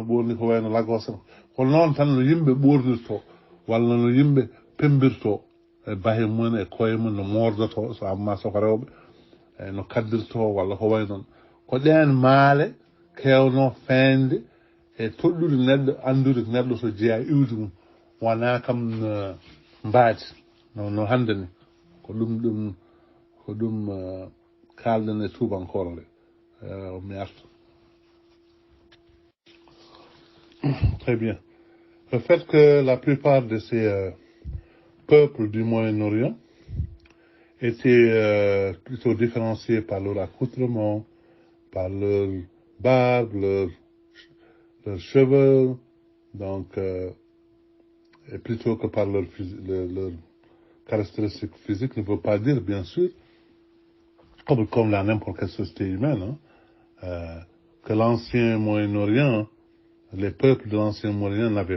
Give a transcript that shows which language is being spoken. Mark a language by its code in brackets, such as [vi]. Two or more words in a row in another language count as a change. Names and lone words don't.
[ff] ɓorni ko wayno Lagos ko noon tan no yimɓe ɓornirto walla no yimɓe pembirto e bahe mum e koye mum no mordoto so amma soko rewɓe no kaddirto walla ko way noon ko ɗen maale kewno feñde e toɗɗude neɗɗo andude neɗɗo so jeeya iwdi mum wona kam mbaadi no hande ni ko ɗum kalɗen e tubankore nde mi arta. [fr] Très bien. Le fait que la plupart de ces peuples du Moyen-Orient étaient plutôt différenciés par leur accoutrement, par leur barbe, leurs cheveux, donc, et plutôt que par leurs caractéristiques physiques, ne veut pas dire, bien sûr, comme dans n'importe quelle société humaine, que l'ancien Moyen-Orient, les peuples de l'ancien Moyen-Orient